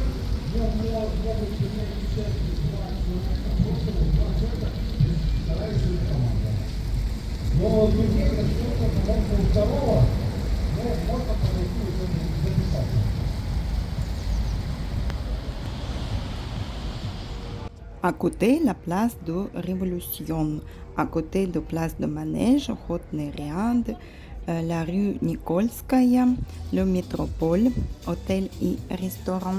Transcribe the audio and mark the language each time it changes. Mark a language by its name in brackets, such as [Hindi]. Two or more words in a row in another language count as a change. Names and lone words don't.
[Russian] Могут принять участие два человека, просто два человека, старается команда. Но турнир начнется, по-моему, второго, но можно подойти уже записаться. [French] À côté, la place de Révolution. À côté de place de Manège, Rotneriade, la rue Nikolskaya, le métropole, hôtel et restaurant.